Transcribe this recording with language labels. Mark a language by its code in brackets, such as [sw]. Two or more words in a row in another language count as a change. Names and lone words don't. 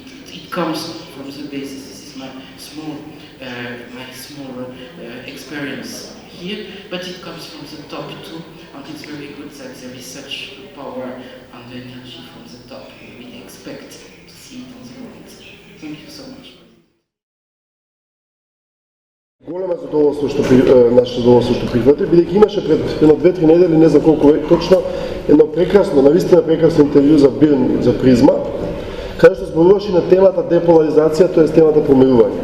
[en] It comes from the basis. This is my small experience here, but it comes from the top too, and it's very good that there is such power and energy from the top. We expect to see it on the ground. Thank you so much. [mk] Големо задоволство наше задоволство што прихвати, бидејќи имаше пред едно 2-3 недели, не знам колку точно, едно прекрасно, навистина прекрасно интервју за БИРН, за Призма, каде што зборуваше на темата деполаризација, тоа е темата помирување.